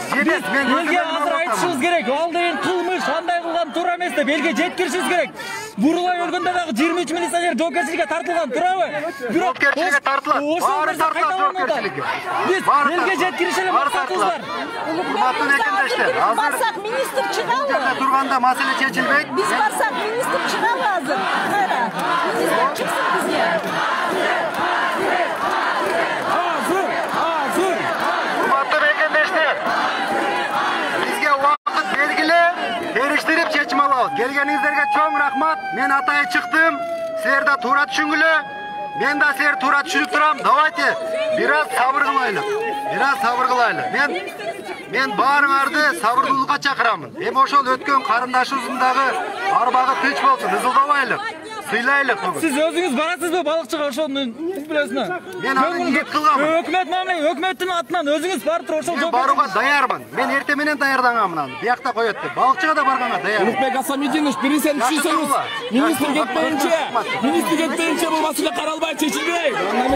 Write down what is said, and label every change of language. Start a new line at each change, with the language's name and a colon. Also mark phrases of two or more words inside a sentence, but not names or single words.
Kyrgyz: Мен элге азыр айтышыбыз керек. Ал деген кылмыш, андай кылган туура эмес деп элге жеткиришибиз керек. Бурулай өлгөндө дагы 23 милиционер жоопкерчиликке тартылган, туурабы? Жоопкерчиликке тартылат. Баары тартылат жоопкерчиликке. Биз элге жеткириш эле максатыбыздар. Урматтуу мекендештер, азыр барсақ министр чыгабы? турганда маселе чечилбейт. Біз барсақ министр чыгабы азыр? Кайра? Министр чыксын бизге. Урматтуу мекендештер, бизге убакыт бергиле, териштирип чечим алабыз. Келгениңиздерге чоң рахмат. Мен атайын чыктым. Силер да туура түшүнгүлө. Мен да силер туура түшүнүп турам. Давайте бир аз сабыр кылайлы. Мен баарыңарды сабырдуулукка чакырамын. Эми ошол өткөн карындашыбыздын дагы арбагы тынч болсун, ызылдабайлы. Сыйлайлык бүгүн. Сиз өзүңүз барасызбы Балыкчыга ошонун билесине. Мен аны ниет кылгамын. Өкмөт мамиле, өкмөттүн атынан өзүңүз барып ошол Мен барууга даярмын. Мен эртең менен даярдангамын. Биякта коет деп. Балыкчыга да барганга даярмын. Улукбек Асамидинович, биринсен түшүнсөңүз, министр кетпейинче бул маселе каралбай чечилбейт.